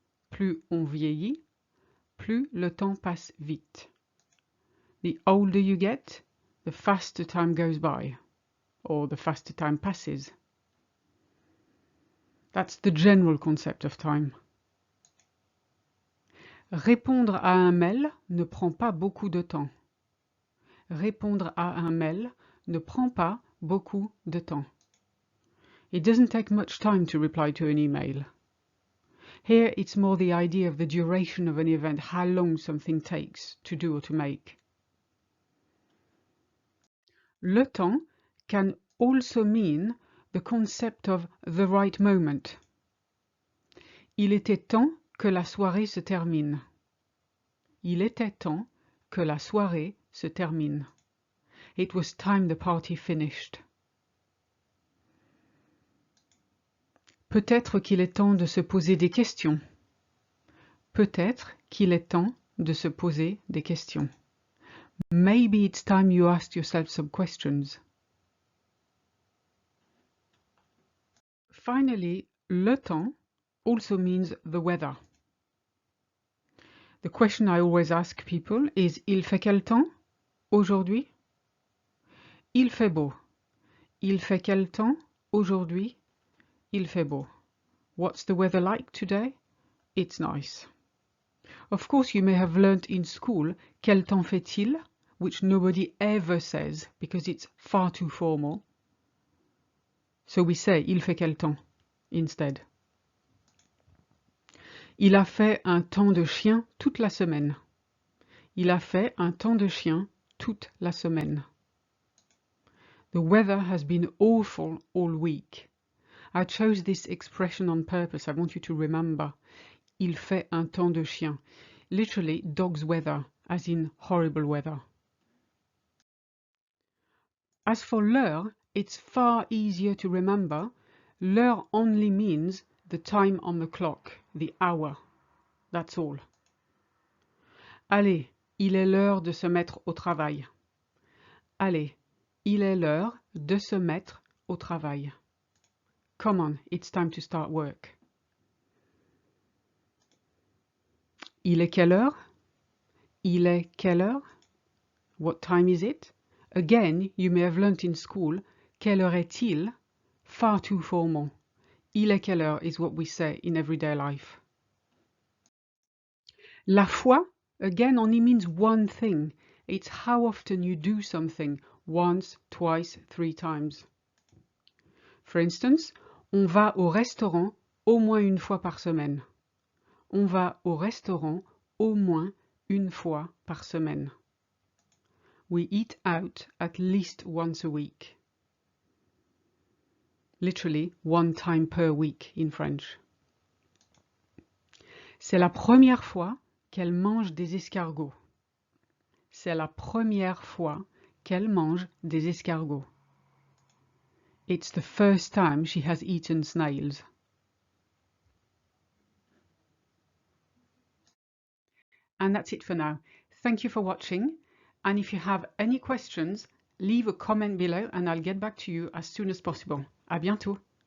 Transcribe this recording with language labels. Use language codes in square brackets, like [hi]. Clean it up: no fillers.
[fr] Plus on vieillit, plus le temps passe vite. [en] The older you get, the faster time goes by, or the faster time passes. That's the general concept of time. [fr] Répondre à un mail ne prend pas beaucoup de temps. Répondre à un mail ne prend pas beaucoup de temps. [en] It doesn't take much time to reply to an email. Here it's more the idea of the duration of an event, how long something takes to do or to make. Le temps can also mean the concept of the right moment. [fr] Il était temps que la soirée se termine. Il était temps que la soirée se termine. [en] It was time the party finished. [fr] Peut-être qu'il est temps de se poser des questions. Peut-être qu'il est temps de se poser des questions. [en] Maybe it's time you asked yourself some questions. Finally, le temps also means the weather. The question I always ask people is [fr] il fait quel temps aujourd'hui? Il fait beau. Il fait quel temps aujourd'hui? Il fait beau. [en] What's the weather like today? It's nice. Of course, you may have learnt in school [fr] quel temps fait-il, [en] which nobody ever says because it's far too formal. So we say [fr] il fait quel temps [en] instead. [fr] Il a fait un temps de chien toute la semaine. Il a fait un temps de chien toute la semaine. [en] The weather has been awful all week. I chose this expression on purpose. I want you to remember. [fr] Il fait un temps de chien. [en] Literally, dog's weather, as in horrible weather. As for l'heure, it's far easier to remember. L'heure only means the time on the clock, the hour. That's all. [fr] Allez, il est l'heure de se mettre au travail. Allez, il est l'heure de se mettre au travail. [en] Come on, it's time to start work. [fr] Il est quelle heure? Il est quelle heure? [en] What time is it? Again, you may have learnt in school, [fr] quelle heure est-il? [en] Far too formal. [fr] Il est quelle heure [en] is what we say in everyday life. La fois, again, only means one thing. It's how often you do something, once, twice, 3 times. For instance, [fr] on va au restaurant au moins une fois par semaine. On va au restaurant au moins une fois par semaine. [en] We eat out at least once a week. Literally, 1 time per week in French. [fr] C'est la première fois qu'elle mange des escargots. C'est la première fois qu'elle mange des escargots. [en] It's the first time she has eaten snails. And that's it for now. Thank you for watching. And if you have any questions, leave a comment below and I'll get back to you as soon as possible. [fr] À bientôt.